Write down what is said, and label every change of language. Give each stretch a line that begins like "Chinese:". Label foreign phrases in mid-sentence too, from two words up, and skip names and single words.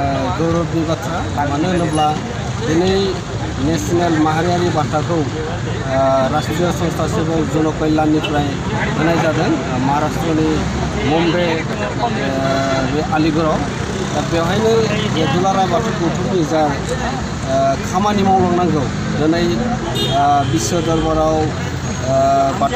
Bodo: गौरवनि बाथ्रा मानो होनोब्ला दिनै नेशनेल माहारियारि बान्थाखौ राष्ट्रीय संस्था सेवक जन कल्याणनिफ्राय होनाय जादों महाराष्ट्रनि मुम्बाइ बे आलिगड़आव दा बेवहायनो दुलाराय बाथौ गौथुमनि जा खामानि मावलांनांगौ दिनै विश्व दरबाराव बाथौ